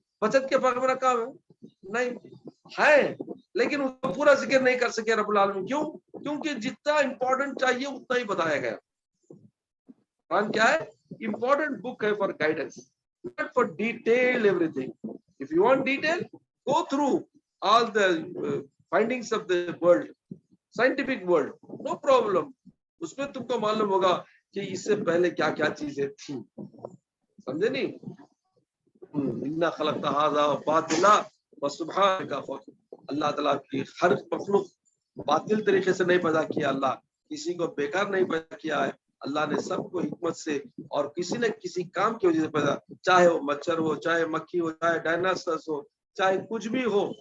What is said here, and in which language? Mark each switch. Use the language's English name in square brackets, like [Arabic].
[Urdu] 25 کے پیغمبر کا نہیں ہے, لیکن اس کو پورا ذکر نہیں کر سکے رب العالمین. کیوں؟ کیونکہ جتنا امپورٹنٹ چاہیے اتنا ہی بتایا گیا. قرآن کیا ہے؟ [English] Important book ہے for guidance, not for detail everything. If you want detail, go through all the findings of the world, scientific world, no problem. [Urdu] اس میں تم کو معلوم ہوگا کہ اس سے پہلے کیا کیا چیزیں تھیں. سمجھے نہیں؟ [Arabic] اِنَّا خَلَقْتَ هَذَا بَاطِلًا وَسُبْحَانَكَ. [Urdu] اللہ تعالیٰ کی ہر مخلوق باطل طریقے سے نہیں پیدا کیا. اللہ کسی کو بیکار نہیں پیدا کیا ہے. اللہ نے سب کو حکمت سے اور کسی نہ کسی کام کی وجہ سے پیدا, چاہے وہ مچھر ہو, چاہے مکھی ہو, چاہے ڈائناسورس ہو, چاہے کچھ بھی ہو.